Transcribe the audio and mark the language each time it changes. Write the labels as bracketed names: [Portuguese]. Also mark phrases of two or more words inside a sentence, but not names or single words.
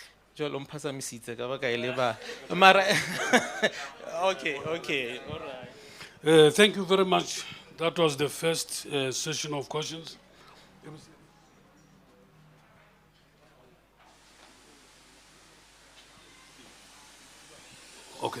[Southern Sotho] Jwale o mphazamisitse ka baka e le ba- Mara- [English] Okay, okay, all right. Thank you very much. That was the first session of questions. Okay.